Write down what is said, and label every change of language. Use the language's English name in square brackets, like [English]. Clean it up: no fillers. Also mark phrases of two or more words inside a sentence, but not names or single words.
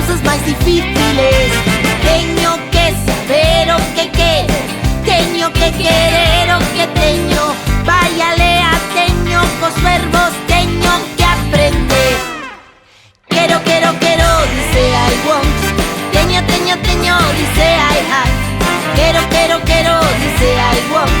[Galician] máis difíciles. Teño que saber o que quero, teño que querer o que teño. Vaya lea, teño cos verbos, teño que aprender. Quero, dice [English] I want. [Galician] Teño, dice [English] I have. [Galician] Quero, dice [English] I want.